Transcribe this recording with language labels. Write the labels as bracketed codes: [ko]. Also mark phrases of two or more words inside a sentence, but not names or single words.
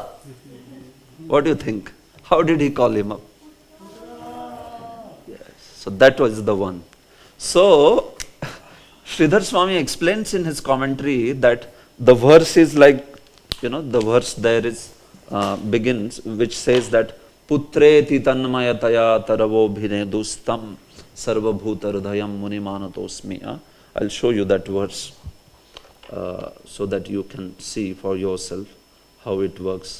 [en] What do you think? How did he call him up? Yes. So that was the one. So Sridhar Swami explains in his commentary that the verse is like, you know, the verse there is begins, which says that [sa] पुत्रेति तन्मयतया तरवोऽभिनेदुस्तं सर्वभूतहृदयं मुनिमानतोऽस्मि. [en] I'll show you that verse so that you can see for yourself how it works.